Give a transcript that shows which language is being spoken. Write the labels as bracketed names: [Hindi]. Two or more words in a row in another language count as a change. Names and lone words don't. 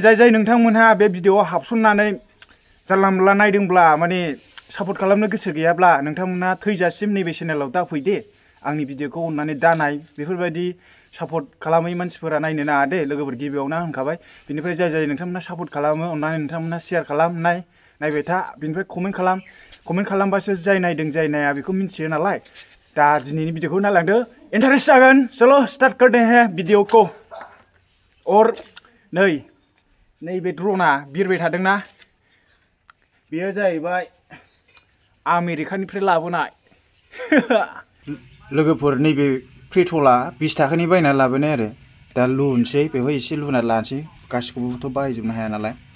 [Bodo] जाय नोंथांमोनहा बे भिडिअआव हाबसननानै जानला मोनला नायदोंब्ला माने सापर्ट खालामनो गोसो गैयाब्ला नोंथांमोनहा थैजासिम नैबे चेनेलाव दाफै दे आंनि भिडिअखौ अननानै दानाय बेफोरबायदि सापर्ट खालामै मानसिफोरा नायनो नाङा दे लोगोफोर गिबियावनो होनखाबाय बिनिफ्राय जाय नोंथांमोनहा सापर्ट खालामो अननानै नोंथांमोनहा शेयार खालाम नायबाय था बिनिफ्राय कमेन्ट खालामबासो जाय नायदों जाय नाया बेखौ मिन्थियो नालाय दा दिनैनि भिडिअखौ नायलांदो इन्टारेस्ट जागोन [Hindi] चलो स्टार्ट करते हैं [Bodo] भिडिअखौ और नैबे ड्र'ना बिरबाय थादोंना बेयो जाहैबाय आमेरिकानिफ्राय लाबोनाय लोगोफोर नैबे पेट्रला 20 थाखानि बायना लाबोनाय आरो दा लुनोसै बेवहाय एसे लुना लानोसै गासिखौबोथ' बाहायजोबनो हाया नालाय